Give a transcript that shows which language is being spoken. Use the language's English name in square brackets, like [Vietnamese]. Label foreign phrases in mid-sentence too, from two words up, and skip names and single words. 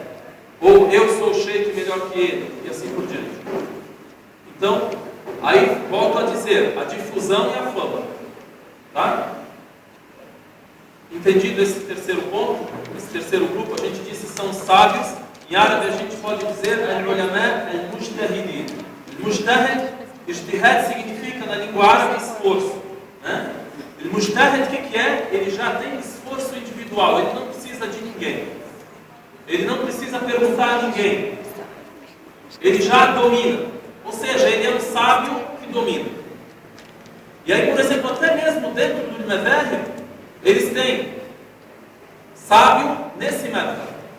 [Portuguese] Ou eu sou o sheikh melhor que ele, e assim por diante. Então, aí volto a dizer, a difusão e a fama. Tá? Entendido esse terceiro ponto, esse terceiro grupo, a gente disse são sábios. Em árabe a gente pode dizer [Arabic] العلماء المجتهدين. المجتهد، اجتهاد [Portuguese] significa na língua árabe esforço. Né? Al-mujtahid, o que é? Ele já tem esforço individual, ele não precisa de ninguém. Ele não precisa perguntar a ninguém. Ele já domina. Ou seja, ele é um sábio que domina. E aí, por exemplo, até mesmo dentro do madhhab, eles têm sábio nesse madhhab.